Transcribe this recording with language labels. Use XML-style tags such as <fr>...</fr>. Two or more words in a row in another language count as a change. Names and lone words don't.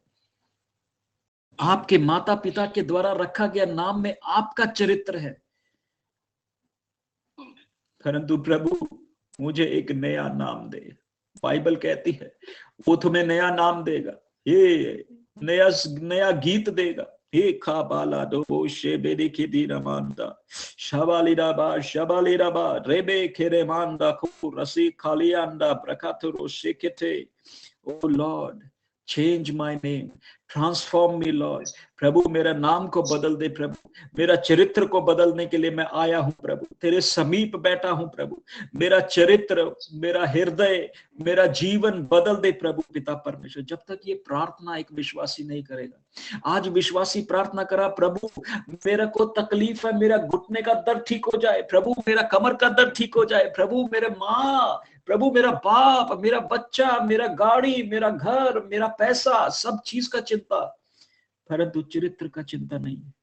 <hi>आपके माता पिता के द्वारा रखा गया नाम में आपका चरित्र है। परंतु प्रभु मुझे एक नया नाम दे। बाइबल कहती है वो तुम्हें नया नाम देगा, ये नया गीत देगा। हे खाबाला दो शेबेदी की रमांदा शबालिराबा रेबे खेरे मांदा खु रसी खालियांदा प्रकातुरो शेकेते।</hi> <en>O Lord, change my name, transform me Lord.</en> <hi>प्रभु मेरा नाम को बदल दे प्रभु। मेरा चरित्र को बदलने के लिए मैं आया हूं प्रभु, तेरे समीप बैठा हूं प्रभु। मेरा चरित्र, मेरा हृदय, मेरा जीवन बदल दे प्रभु पिता परमेश्वर। जब तक ये प्रार्थना एक विश्वासी नहीं करेगा, आज विश्वासी प्रार्थना करा, प्रभु मेरे को तकलीफ है, मेरा घुटने का दर्द ठीक हो जाए प्रभु, मेरा कमर का दर्द ठीक हो जाए प्रभु, मेरे माँ, प्रभु मेरा बाप, मेरा बच्चा, मेरा गाड़ी, मेरा घर, मेरा पैसा, सब चीज का चिंता, परंतु चरित्र का चिंता नहीं है।</hi>